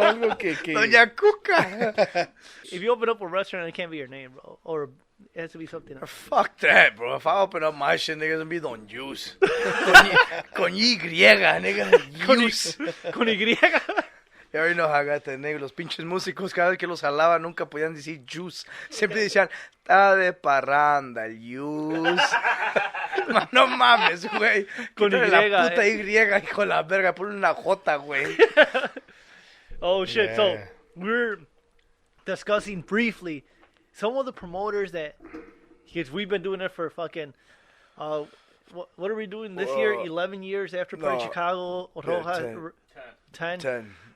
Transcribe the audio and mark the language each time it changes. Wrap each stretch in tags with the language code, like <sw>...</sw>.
<es>Algo que... Doña Cuca.</es> <en>If you open up a restaurant, it can't be your name, bro. Or it has to be something else. Fuck that, bro. If I open up my shit, nigga, it's gonna be Don Juice. Con Y, nigga. Juice.</en> <es>Con Y.</es> <en>You already know how I got that nigga.</en> <es>Los pinches músicos, cada vez que los jalaban, nunca podían decir juice. Siempre decían, está de parranda el juice. No mames, güey. Con Y, la puta Y, hijo de la verga. Ponle una J, güey.</es> <en>Oh, shit. Yeah. So, we're discussing briefly some of the promoters that, because we've been doing it for fucking, what are we doing this year? 11 years after Party Chicago. Rojas, 10.</en>